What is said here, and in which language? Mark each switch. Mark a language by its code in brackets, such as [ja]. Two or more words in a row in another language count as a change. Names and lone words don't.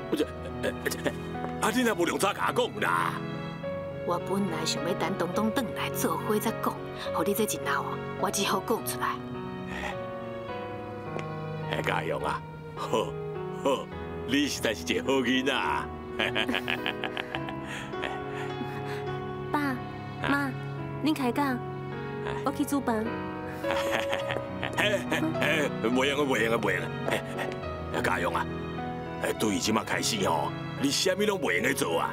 [nan] 你若无用早甲我讲啦。我本来想要等东东转来做伙再讲，互你这一闹啊，我只好讲出来。嘉荣啊，好，你实在是一个好囡仔。爸妈，恁开讲，我去煮饭。袂用啊，袂用啊，袂用啊！家勇啊，对即马开始吼，你啥物拢袂用的做啊？